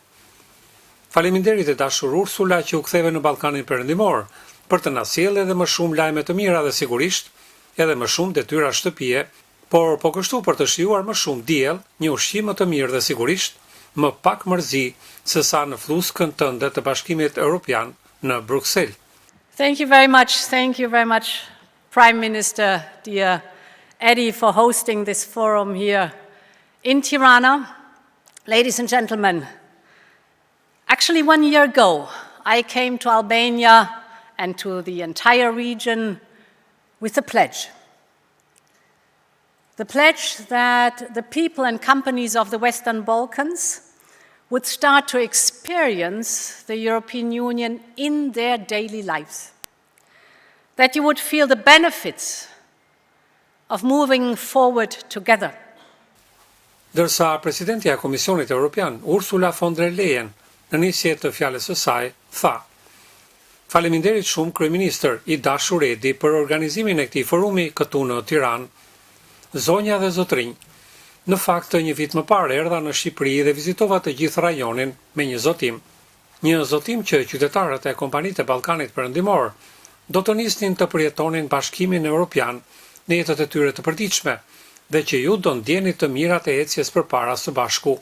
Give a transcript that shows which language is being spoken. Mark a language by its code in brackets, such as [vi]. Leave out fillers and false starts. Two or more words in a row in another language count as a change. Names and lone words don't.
[sq] Faleminderit e dashur Ursula që u ktheve në Ballkanin Perëndimor për të na sjellë edhe më shumë lajme të mira dhe sigurisht edhe më shumë detyra shtëpie, por po kështu për të shijuar më shumë diell, një ushqim më të mirë dhe sigurisht më pak mërzi se sa në fluskën tënde të Bashkimit Evropian në Bruxelles." [en] Thank you very much, Prime Minister, dear Eddie, for hosting this forum here in Tirana. Ladies and gentlemen, actually 1 year ago, I came to Albania and to the entire region with a pledge. The pledge that the people and companies of the Western Balkans would start to experience the European Union in their daily lives. That you would feel the benefits of moving forward together. [sq] Dërsa presidentja e Komisionit Evropian, Ursula von der Leyen, në nisje të fjalës së saj, tha: "Faleminderit shumë kryeministër I dashur Edi për organizimin e këtij forumi këtu në Tiranë. Zonja dhe zotrinj, në fakt një vit më parë erdha në Shqipëri dhe vizitova të gjithë rajonin me një zotim që qytetarët e kompanitë e Ballkanit Perëndimor do të nisnin të përjetonin bashkimin evropian në jetët e tyre të përditshme dhe që ju do ndjeni të mirat e ecjes përpara së bashku.